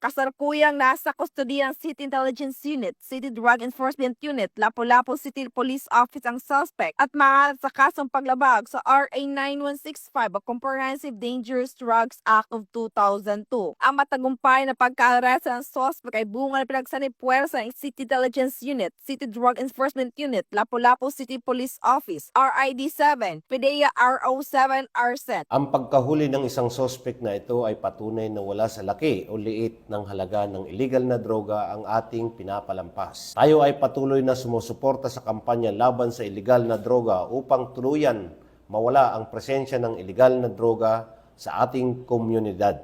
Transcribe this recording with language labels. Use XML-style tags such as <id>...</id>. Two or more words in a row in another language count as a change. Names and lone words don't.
<tl>Kasalukuyang nasa kustodiya ng City Intelligence Unit, City Drug Enforcement Unit, Lapu-Lapu City Police Office ang suspect at maalat sa kasong paglabag sa RA 9165 o Comprehensive Dangerous Drugs Act of 2002. Ang matagumpay na pagka-arrest ng suspect ay bunga ng pinagsanib-puwersa ng City Intelligence Unit, City Drug Enforcement Unit, Lapu-Lapu City Police Office, RID-7, PDEA RO7 RSET. Ang pagkahuli ng isang suspect na ito ay patunay na wala sa laki o liit ng halaga ng illegal na droga ang ating pinapalampas. Tayo ay patuloy na sumusuporta sa kampanya laban sa illegal na droga upang tuluyan mawala ang presensya ng illegal na droga sa ating komunidad.</tl>